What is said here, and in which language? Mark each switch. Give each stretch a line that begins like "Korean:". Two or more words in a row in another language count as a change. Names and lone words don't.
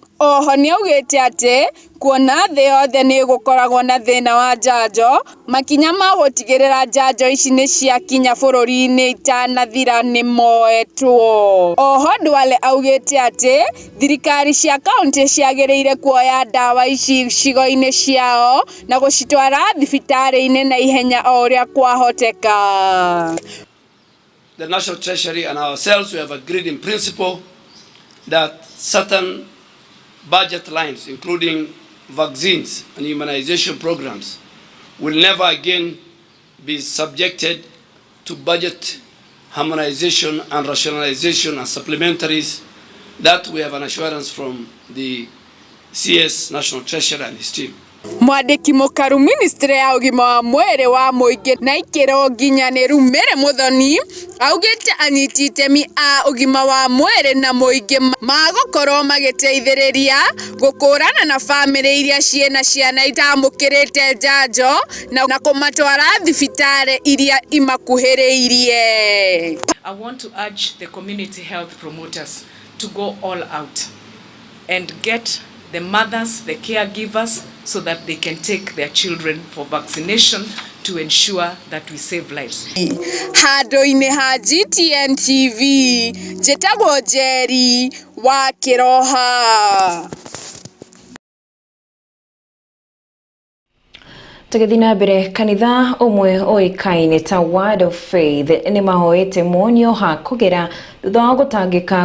Kikuyu: Oho ni augite ati kuona thi yothe ni gukoragwo na thina wa njanjo, makinya ma gutigirira njanjo ici ni ciakinya bururi-ini itanathira ni moetwo. Oho Duale augite ati thirikari cia kaunti ciagiriire kuoya dawa ici cigo-ini ciao na gucitwara thibitari-ini na ihenya o uria kwahoteka.
English: The National Treasury and ourselves, we have agreed in principle that certain budget lines, including vaccines and immunization programs, will never again be subjected to budget harmonization and rationalization and supplementaries. That we have an assurance from the CS National Treasurer and his team.
Kikuyu: Mwandiki mukaru ministry ya ugima wa mwiri wa muingi na ikiro nginyaniru Mere Muthoni augite anyiti itemi a ugima wa mwiri na muingi magokorwo magiteithiriria gukurana na family iria ciena ciana itamukirite njanjo na kumatwara thibitari iria imakuhiriirie.
English: I want to urge the community health promoters to go all out and get the mothers, the caregivers, so that they can take their children for vaccination to ensure that we save lives.
Kikuyu: Handu-ini ha GTN TV, njitagwo Jerry wa Kiroha. Tugithina mbere kanitha umwe oikaine ta Word of Faith ni mahoete monio ha kugera thutha wa gutangika